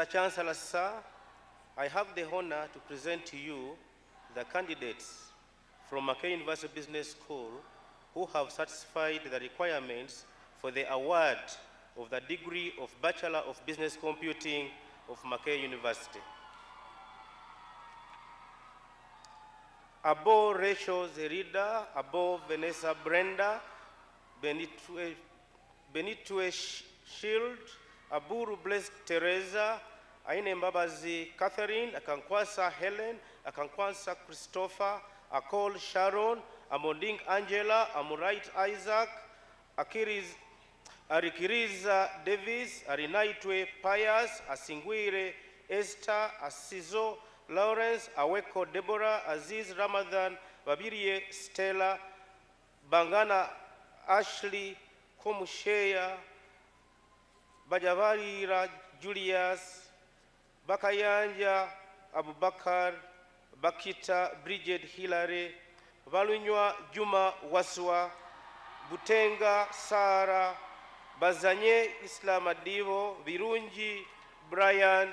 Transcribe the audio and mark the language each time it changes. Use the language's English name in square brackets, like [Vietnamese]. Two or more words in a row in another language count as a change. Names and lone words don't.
[English] Chancellor, sir, I have the honor to present to you the candidates from Makerere University Business School who have satisfied the requirements for the award of the degree of Bachelor of Business Computing of Makerere University. Abo Rachel Zerida, Abo Vanessa Brenda, Benitue Shield, Aburu Blessed Teresa, Aine Mbabazi Catherine, Akankwasa Helen, Akankwasa Christopher, Akol Sharon, Amonding Angela, Amurait Isaac, Arikiriza Davis, Arinaitwe Pius, Asingwire Esther, Asizo Lawrence, Aweko Deborah, Aziz Ramadan, Babirie Stella, Bangana Ashley, Komusheya, Bajavarira Julius, Bakayanja Abubakar, Bakita Bridget Hilary, Valunywa Juma Waswa, Butenga Sara, Bazanye Islam Adivo, Virunji Brian,